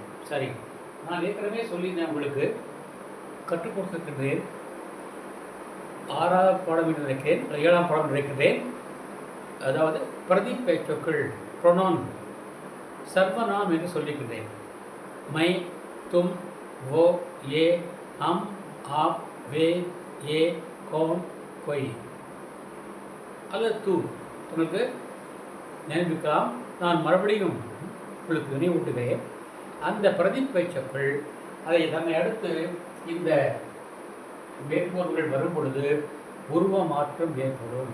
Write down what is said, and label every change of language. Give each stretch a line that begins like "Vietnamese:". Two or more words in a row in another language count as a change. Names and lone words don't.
Tamil: சரி, நான் ஏற்கனவே சொல்லி நான் உங்களுக்கு கற்றுக் கொடுத்திருக்கின்றேன். 6ஆவது பாடம் என்று நினைக்கிறேன், 7ஆம் பாடம் நினைக்கிறேன். அதாவது பிரதிபெயர்ச்சொற்கள் ப்ரொனவுன் சர்வநாம் என்று சொல்லியிருக்கிறேன்.
Hindi: मैं, तुम, वो, ये, हम, आप, वे, ये, कौन, कोई அல்லது தூ
Tamil: உங்களுக்கு நினைவிக்கலாம். நான் மறுபடியும் உங்களுக்கு நினைவூட்டுகிறேன். அந்த பிரதிபெயர்ச்சொற்கள் அதை தன்னை அடுத்து இந்த வேறுபொருள்கள் வரும் பொழுது உருவ மாற்றம் ஏற்படும்.